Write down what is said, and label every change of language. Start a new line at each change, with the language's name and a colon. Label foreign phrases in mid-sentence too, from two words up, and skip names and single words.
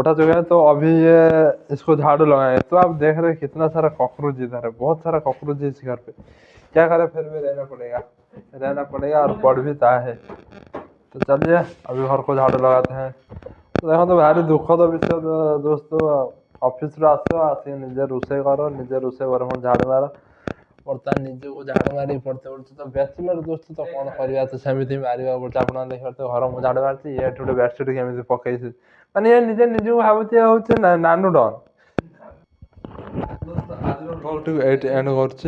Hindi: तो अभी ये इसको झाड़ू लगाए। तो आप देख रहे हैं कितना सारा कॉकरोच इधर है, बहुत सारा कॉकरोच है इस घर पे। क्या करें, फिर भी रहना पड़ेगा और पड़ भी ता है। तो चलिए अभी घर को झाड़ू लगाते हैं। तो देखो तो भारी दुखद विषय दोस्तों, ऑफिस
Odia: ରୁ ଆସିକି ନିଜେ ରୋଷେଇ କର, ନିଜେ ରୋଷେଇ କର ପୁଣି ଝାଡ଼ୁ ମାର। ବର୍ତ୍ତମାନ ନିଜକୁ ଝାଡ଼ୁ ମାରିକି ପଡୁଛି। ତ ବ୍ୟାଚଲର ଦୋସ୍ତ ତ କଣ କରିବା, ତ ସେମିତି ମାରିବାକୁ ପଡୁଛି। ଆପଣ ଦେଖିପାରୁଥିବେ ଘର ମୁଁ ଝାଡ଼ୁ ମାରୁଛି, ଇଏ ଏଠି ଗୋଟେ ବେଡସିଟ୍ କେମିତି ପକେଇଛି, ମାନେ ଇଏ ନିଜେ ନିଜକୁ ଭାବୁଛି ହଉଛି ନାନୁ ଡନ୍। ଆଜିର ବ୍ଲଗଟିକୁ ଏଇଠି ଏଣ୍ଡ କରୁଛି।